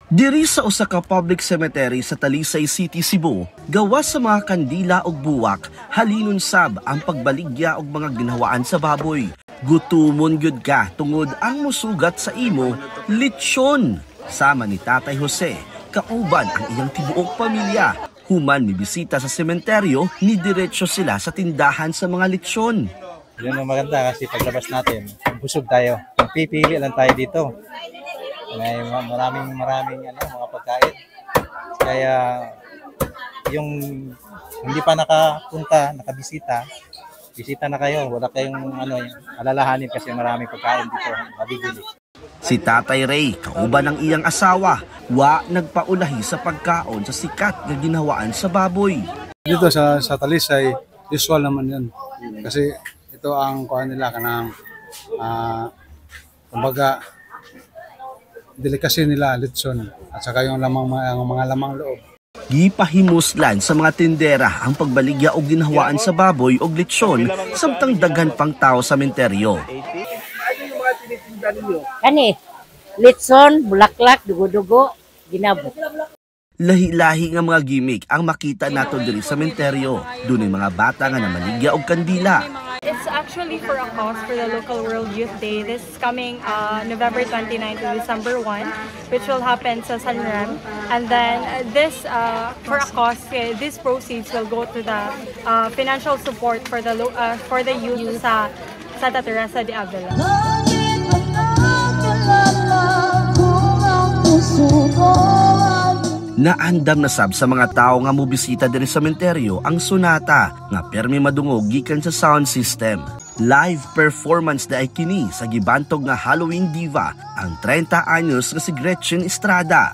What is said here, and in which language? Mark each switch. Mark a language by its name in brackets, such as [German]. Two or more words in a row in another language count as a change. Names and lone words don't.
[Cebuano] Diri sa usa ka [English] public cemetery [Cebuano] sa Talisay City, Cebu, gawas sa mga kandila ug buwak, halinon sab ang pagbaligya og mga ginhawaan sa baboy. Gutumon gyud ka tungod ang musugat sa imo, lechon. Sama ni Tatay Jose, kauban ang iyang tibuok pamilya. Human mibisita sa sementeryo, ni diretso sila sa tindahan sa mga lechon. [Filipino] Yun ang maganda kasi paglabas natin, busog tayo. Pipili lang tayo dito. May maraming mga pagkain. Kaya yung hindi pa nakabisita, bisita na kayo. Wala kayong alalahanin kasi maraming pagkain dito mabibili. [Cebuano] Si Tatay Ray, kauban ng iyang asawa, nagpaulahi sa pagkaon sa sikat na ginhawaan sa baboy. [Filipino] Dito sa Talisay, usual naman yun. Kasi ito ang kuha nila kanang kumbaga delikasyon nila, lechon, at saka yung mga lamang loob. [Cebuano] Gipahimuslan sa mga tindera ang pagbaligya og ginhawaan sa baboy og lechon samtang daghan pang tao sa sementeryo. Kani, lechon, bulaklak, dugo-dugo, ginabot. Lahi-lahi nga mga gimmick ang makita nato diri sa sementeryo. Dunay mga bata nga namaligya og kandila. [English] It's actually for a cause for the local World Youth Day. This is coming November 29 to December 1, which will happen sa Sanram. And then this for a cause, these proceeds will go to the financial support for the youth sa Santa Teresa de Avila. [Cebuano] Naandam na sab sa mga tao nga mobisita diri sa sementeryo ang Sonata nga permi madungog gikan sa sound system. Live performance na ay kini sa gibantog nga [English] Halloween diva [Cebuano] ang 30 anyos nga si Gretchen Estrada.